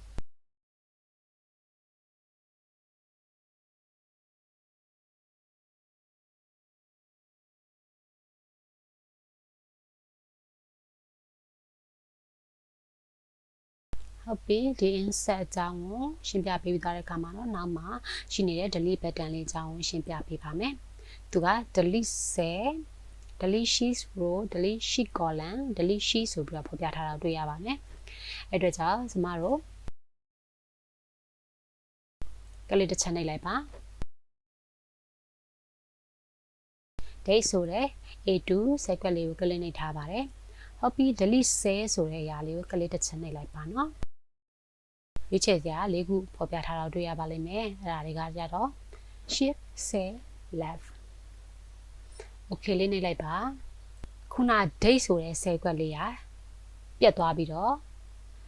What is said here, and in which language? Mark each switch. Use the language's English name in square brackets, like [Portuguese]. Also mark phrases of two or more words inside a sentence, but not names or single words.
[Burmese] ဟုတ်ပြီဒီ insert အကြောင်းကိုရှင်းပြပေးပြီးသွားတဲ့အခါမှာတော့နောက်မှာရှိနေတဲ့ [English] delete button [Burmese] လေးအကြောင်းကိုရှင်းပြပေးပါမယ်သူက [English] delete cell delete sheet row delete sheet column delete sheet [Burmese] ဆိုပြီးတော့ဖော်ပြထားတာတွေ့ရပါမယ်အဲ့အတွက်ကြောင့်ကျမတို့ ကလစ်တစ်ချက်နှိပ်လိုက်ပါ date ဆိုတဲ့ A2 cell ခွက်လေးကိုကလစ်နှိပ်ထားပါတယ်ဟုတ်ပြီ [English] delete cell [Burmese] ဆိုတဲ့အရာလေးကိုကလစ်တစ်ချက်နှိပ်လိုက်ပါနော်ရွေးချယ်စရာ၄ခုဖော်ပြထားတာတွေ့ရပါလိမ့်မယ်အဲ့ဒါတွေကကြတော့ [English] shift cell left okay [Burmese] လေးနှိပ်လိုက်ပါခုန date ဆိုတဲ့ cell ခွက်လေးကပြတ်သွားပြီးတော့